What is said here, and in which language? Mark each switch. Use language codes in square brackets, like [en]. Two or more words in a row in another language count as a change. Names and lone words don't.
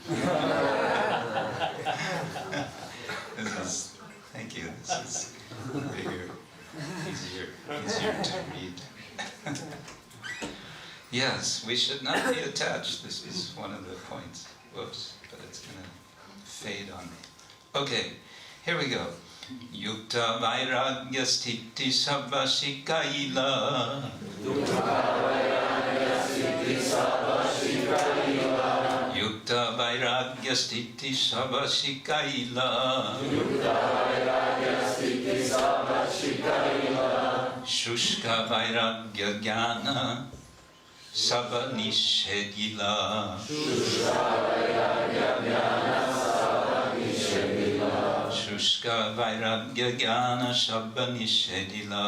[en] Thank you. This is easier to read. Yes, we should not be attached. This is one of the points. Whoops, but it's going to fade on me. Okay, here we go. [bn] যুক্ত-বৈরাগ্য-স্থিতি সব শিখাইল. যুক্ত-বৈরাগ্য-স্থিতি সব শিখাইল. যুক্ত-বৈরাগ্য-স্থিতি সব শিখাইল. যুক্ত-বৈরাগ্য-স্থিতি সব শিখাইল. শুষ্ক-বৈরাগ্য-জ্ঞান সব নিষেধিল. শুষ্ক-বৈরাগ্য-জ্ঞান সব নিষেধিল. শুষ্ক-বৈরাগ্য-জ্ঞান সব নিষেধিল.